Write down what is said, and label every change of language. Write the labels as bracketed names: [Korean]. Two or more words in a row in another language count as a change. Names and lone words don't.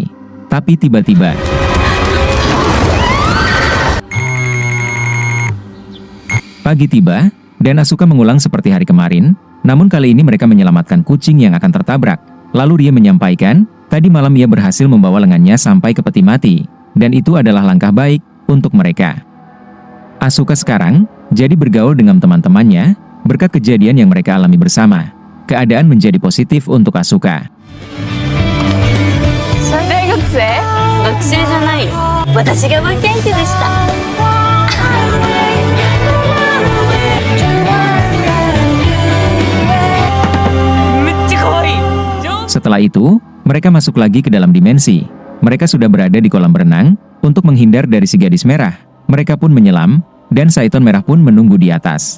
[Indonesian] Tapi tiba-tiba pagi tiba, dan Asuka mengulang seperti hari kemarin, namun kali ini mereka menyelamatkan kucing yang akan tertabrak. Lalu Rie menyampaikan, tadi malam ia berhasil membawa lengannya sampai ke peti mati, dan itu adalah langkah baik untuk mereka. Asuka sekarang jadi bergaul dengan teman-temannya, berkat kejadian yang mereka alami bersama. Keadaan menjadi positif untuk Asuka. [Japanese] 大学生？学生じゃないよ。私が運転手でした。 [Indonesian] Setelah itu, mereka masuk lagi ke dalam dimensi. Mereka sudah berada di kolam berenang, untuk menghindar dari si gadis merah. Mereka pun menyelam, dan Saiton merah pun menunggu di atas.